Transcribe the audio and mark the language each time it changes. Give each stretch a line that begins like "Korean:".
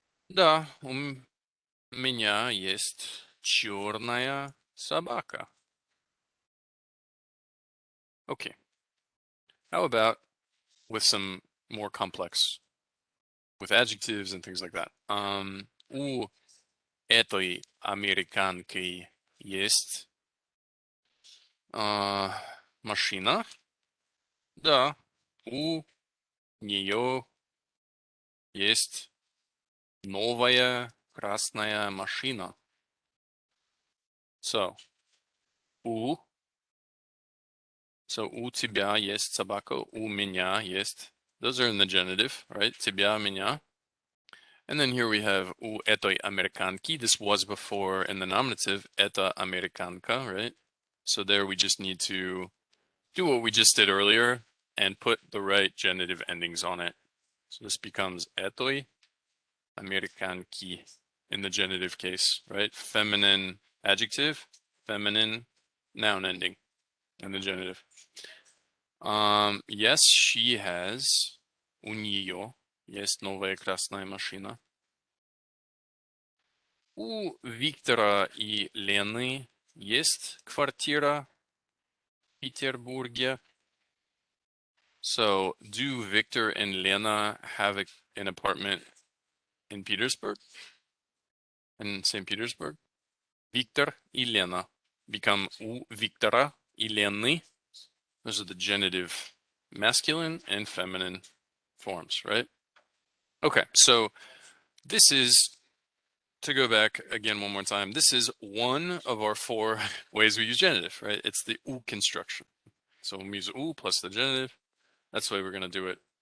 Russian: Да, у меня есть черная собака.
English: Okay. How about with some more complex, with adjectives and things like that?
Russian: У этой американки есть машина? Да, у нее есть новая красная машина. So, у, у тебя есть собака, у меня есть.
English: Those are in the genitive, right?
Russian: Тебя, меня.
English: And then here we have
Russian: у этой американки.
English: This was before in the nominative,
Russian: эта американка,
English: right? So there we just need to do what we just did earlier and put the right genitive endings on it. So this becomes
Russian: этой американки
English: in the genitive case, right? Feminine adjective, feminine noun ending in the genitive. Yes, she has.
Russian: У нее есть новая красная машина. У Виктора и Лены есть квартира в Петербурге.
English: So, do Victor and Lena have an apartment in Petersburg? In St. Petersburg? Victor и Lena become у Виктора и Лены. Those are the genitive masculine and feminine forms, right? Okay, so this is, to go back again one more time, this is one of our 4 ways we use genitive, right? It's the u construction. So when we use u plus the genitive, that's the way we're going to do it.